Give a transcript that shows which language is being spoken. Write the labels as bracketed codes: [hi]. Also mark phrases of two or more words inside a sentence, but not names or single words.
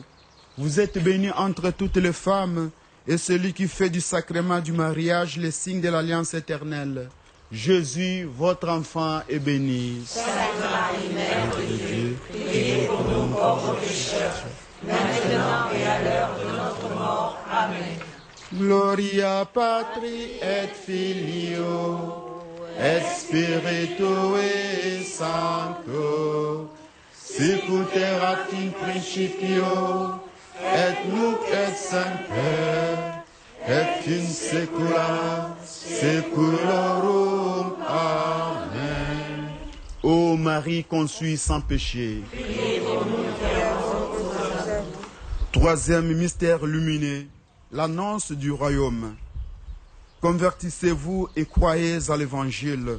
[fr] Vous êtes bénie entre toutes les femmes, et celui qui fait du sacrement du mariage le signe de l'alliance éternelle. Jésus, votre enfant, est béni. Sainte Marie, Mère de Dieu, priez pour nous pauvres pécheurs, maintenant et à l'heure de notre mort. Amen. [la] Gloria Patri et Filio, et Spiritui Sancto, sicut erat in principio, et nunc et semper, et in saecula saeculorum. Amen. [fr] Ô Marie conçue sans péché. Troisième mystère lumineux, l'annonce du royaume. Convertissez-vous et croyez à l'Évangile.